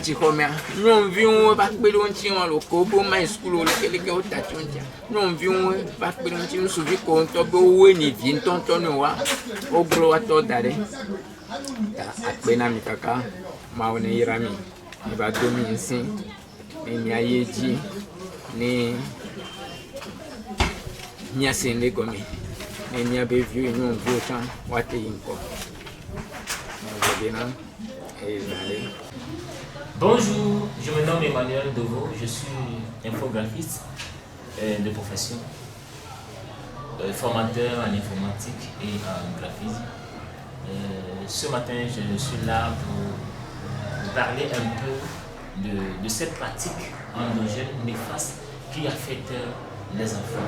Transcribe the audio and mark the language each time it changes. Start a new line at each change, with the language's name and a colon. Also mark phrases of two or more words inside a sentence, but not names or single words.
Ewe: tsi xɔmea nyɔnuviwo va kpe ɖe ŋuti wọn lo ko wobe ma yi sukulu lekeleke wotatsi ŋutia nyɔnuviwo va kpe ɖe ŋuti ŋutsuvi ko ŋutɔ be wowoe nye vi ŋutɔŋutɔ ne woa wogblɔ woatɔ da ɖe ta akpe na mi kaka mawo ne yra mi va do mi ŋusẽ ne miayi dzi ne miase ŋɖe gɔme ne miabe viwo nyɔnuviwo tsã woate yi ŋkɔ bena ezale.
French: Bonjour, je me nomme Emmanuel Deveau, je suis infographiste de profession, formateur en informatique et en graphisme. Ce matin, je suis là pour vous parler un peu de cette pratique endogène néfaste qui affecte les enfants.